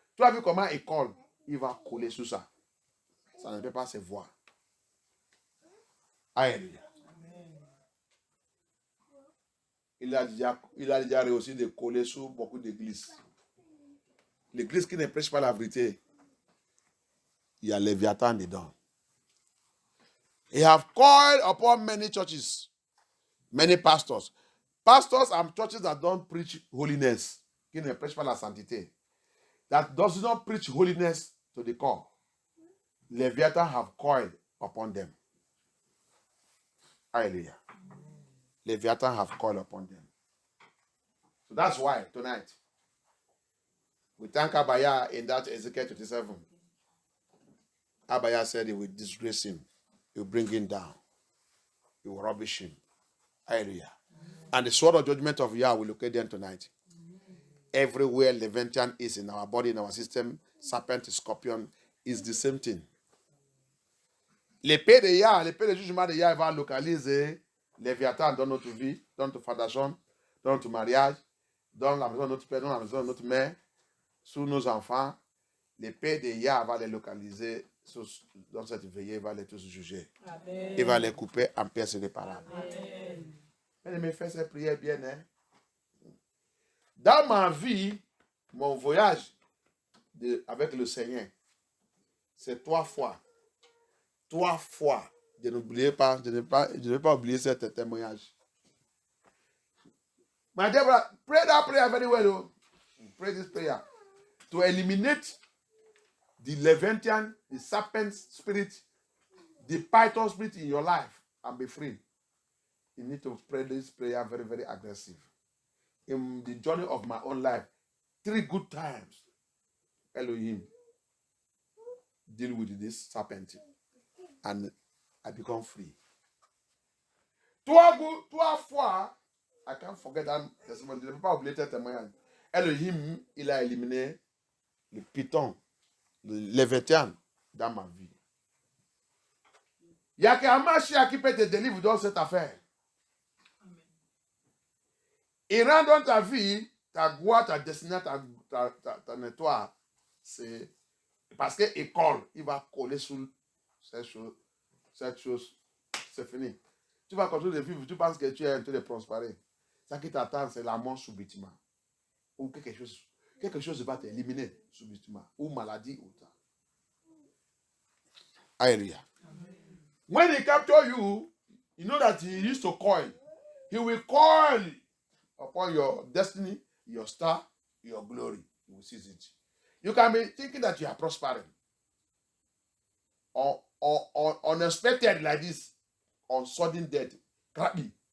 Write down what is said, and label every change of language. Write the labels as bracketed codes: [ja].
[fr] Tu as vu comment il colle? Il va coller sur ça. Ça ne peut pas se voir. Alléluia. Il a déjà réussi de coller sur beaucoup d'églises. L'église qui ne prêche pas la vérité, il y a Léviathan dedans. [en] He have called upon many churches, many pastors. Pastors and churches that don't preach holiness, [fr] qui ne prêchent pas la sainteté, [en] that does not preach holiness to the core. Leviathan have called upon them. Hallelujah. Leviathan have called upon them. So that's why tonight we thank Abaya in that Ezekiel 27. Abaya said he will disgrace him. He will bring him down. He will rubbish him. Hallelujah. And the sword of judgment of Yah will locate them tonight. Everywhere Leviathan is in our body, in our system, serpent, scorpion, is the same thing. [fr] L'épée de Yah, l'épée de jugement de Yah va localiser Léviathan dans notre vie, dans notre fondation, dans notre mariage, dans la maison de notre père, dans la maison de notre mère, sur nos enfants. L'épée de Yah va les localiser dans cette veillée, il va les tous juger. Amen. Il va les couper en pièces irréparables. Mais mes frères, ces prières bien, hein? Dans ma vie, mon voyage avec le Seigneur, c'est 3 fois. 3 fois. Je n'oubliez pas, je ne vais pas oublier ce témoignage. [en] My dear brother, pray that prayer very well. Oh. Pray this prayer. To eliminate the Leviathan, the serpent spirit, the python spirit in your life and be free. You need to pray this prayer very, very aggressive. In the journey of my own life, 3 good times, Elohim, deal with this serpent. And I become free. [fr] 3 fois, [en] I can't forget that testimony. [fr] Je ne peux pas oublier ce témoignage. Elohim, il a éliminé le python, le Léviathan dans ma vie. Il n'y a qu'un Mashiach qui peut te délivrer dans cette affaire. Il rend dans ta vie, ta gloire, ta destinée, ta étoile. C'est parce qu'il colle, il va coller sur cette chose. C'est fini. Tu vas continuer de vivre, tu penses que tu es en train de prospérer. Ça qui t'attend, c'est la mort subitement. Ou quelque chose va t'éliminer subitement. Ou maladie ou ça. [en] Hallelujah. When he capture you, you know that he used to coil. He will call upon your destiny, your star, your glory. He will seize it. You can be thinking that you are prospering. Or unexpected like this, on sudden death, crappy.